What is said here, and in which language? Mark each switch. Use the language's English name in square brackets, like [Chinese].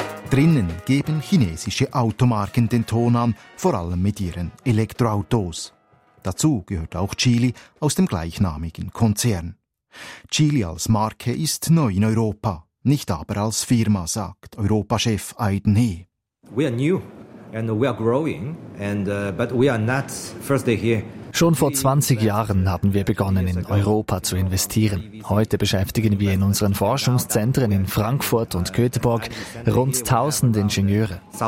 [German] Drinnen geben chinesische Automarken den Ton an, vor allem mit ihren Elektroautos. Dazu gehört auch Geely aus dem gleichnamigen Konzern. Geely als Marke ist neu in Europa, nicht aber als Firma, sagt Europachef Aidan He. [English] We are new and we are growing, but we are not first day here. [German] Schon vor 20 Jahren haben wir begonnen, in Europa zu investieren. Heute beschäftigen wir in unseren Forschungszentren in Frankfurt und Göteborg rund 1000 Ingenieure.